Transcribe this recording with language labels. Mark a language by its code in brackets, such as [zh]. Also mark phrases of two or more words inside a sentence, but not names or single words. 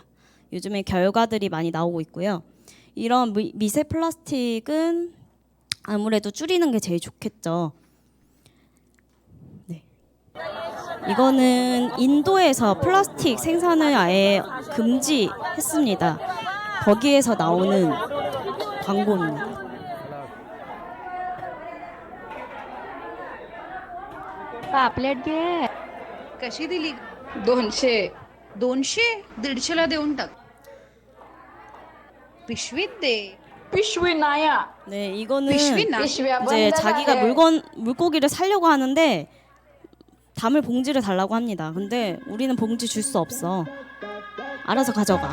[ko] 요즘에 결과들이 많이 나오고 있고요. 이런 미세 플라스틱은 아무래도 줄이는 게 제일 좋겠죠. 네. 이거는 인도에서 플라스틱 생산을 아예 금지했습니다. 거기에서 나오는 광고입니다. [mr] पापलेट घे कशी दिली 200 200 150ला देऊन टाक पिशवीत दे पिशवी नाया [ko] 네, 이거는 [mr] पिशवी ना पिशव्या [ko] 이제 [mr] बंद [ko] 자기가 [mr] झाल्या. [ko] 물고기를 살려고 하는데 담을 봉지를 달라고 합니다. 근데 우리는 봉지 줄 수 없어. 알아서 가져가.